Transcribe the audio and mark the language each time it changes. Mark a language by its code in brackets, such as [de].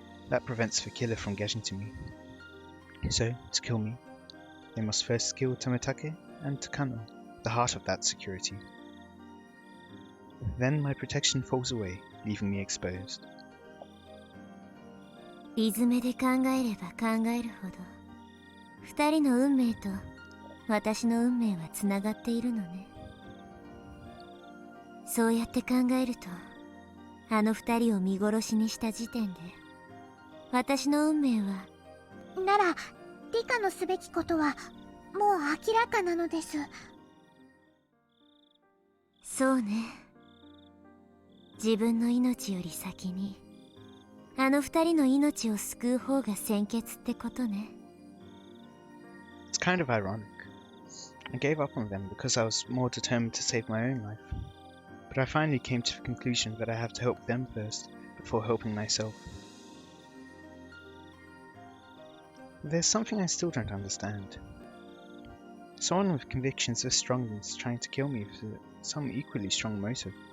[en] That prevents the killer from getting to me. So, to kill me, they must first kill Tomitake and Takano, the heart of that security. Then my protection falls away, leaving me exposed. [ja] リズムで考えれば考えるほど、二人の運命と私の運命はつながっているのね。そうやって考えると、あの二人を見殺しにした時点で、私の運命は。なら、リカのすべきことはもう明らかなのです。そうね。自分の命より先にあの二人の命を救う方が先決ってことね。 [en] It's kind of ironic. I gave up on them because I was more determined to save my own life. But I finally came to the conclusion that I have to help them first before helping myself. There's something I still don't understand. Someone with convictions as strong as trying to kill me for some equally strong motive.